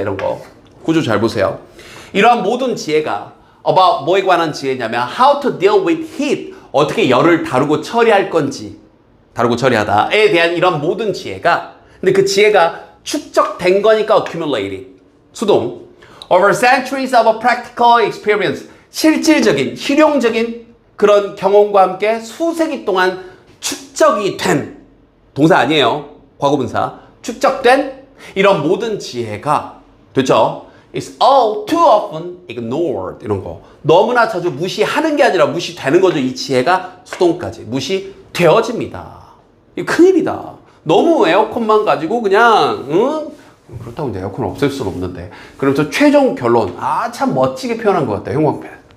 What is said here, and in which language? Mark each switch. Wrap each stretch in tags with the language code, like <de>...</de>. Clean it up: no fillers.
<ko>이런 거 구조 잘 보세요. 이러한 모든 지혜가 about 뭐에 관한 지혜냐면</ko> <en>how to deal with heat,</en> <ko>어떻게 열을 다루고 처리할 건지, 다루고 처리하다에 대한 이런 모든 지혜가, 근데 그 지혜가 축적된 거니까 accumulated, 수동,</ko> <en>Over centuries of a practical experience.</en> <ko>실질적인, 실용적인 그런 경험과 함께 수세기 동안 축적이 된 동사 아니에요. 과거분사. 축적된 이런 모든 지혜가 됐죠?</ko> <en>It's all too often ignored.</en> <ko>이런 거. 너무나 자주 무시하는 게 아니라 무시되는 거죠. 이 지혜가 수동까지 무시되어집니다. 이거 큰일이다. 너무 에어컨만 가지고 그냥 그렇다고 이제 에어컨을 없앨 수는 없는데 그러면서 최종 결론 참 멋지게 표현한 것 같아요. 형광펜.</ko>